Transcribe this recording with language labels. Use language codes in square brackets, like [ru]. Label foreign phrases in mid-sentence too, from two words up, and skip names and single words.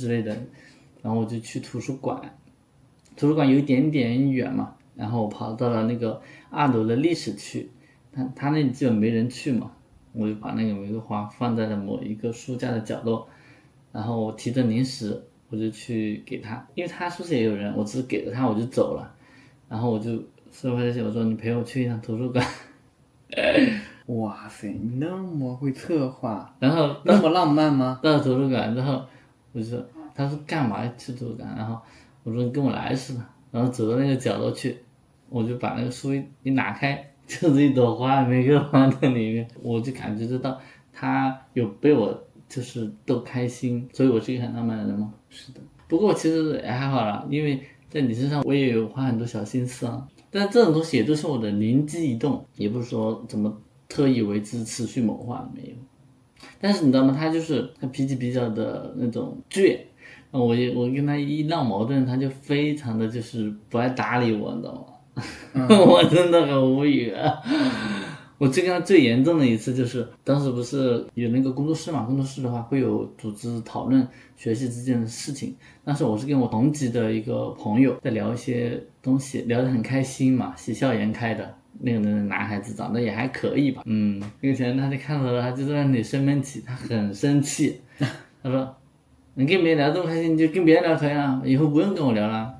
[zh] 之類的，然後我就去圖書館有一點點遠嘛，然後我跑到了那個2樓的歷史區，他那裡基本沒人去嘛，我就把那個玫瑰花放在了某一個書架的角落，然後我提着零食我就去給他，因為他宿舍也有人，我只是給了他我就走了，然後我就說回去我說你陪我去一趟圖書館。哇塞，你那麼會策劃，然後那麼浪漫嗎？到了圖書館之後我就說，他說幹嘛去圖書館，然後我說你跟我來是吧，然後走到那個角落去，我就把那個書一拿開，就是一朵花，玫瑰花在裡面，我就感覺得到他有被我就是逗開心，所以我是一個很浪漫的人嘛。是的，不過其實也還好啦，因為在你身上我也有花很多小心思啊，但是這種東西也都是我的靈機一動，也不是說怎麼特意為之持續謀劃，沒有。但是你知道嗎？他脾氣比較的那種倔，我跟他一鬧矛盾，他就非常的就是不愛搭理我，你知道嗎？我真的很無語啊。我最跟他最嚴重的一次就是當時不是有那個工作室嘛，工作室的話會有組織討論學習之間的事情，當時我是跟我同級的一個朋友在聊一些東西，聊得很開心嘛，喜笑顏開的。那個男孩子長得也還可以吧，那個前他就看到了，他就在那裡生悶氣，他很生氣，他說你跟別人聊這麼開心，你就跟別人聊可以了，以後不用跟我聊了。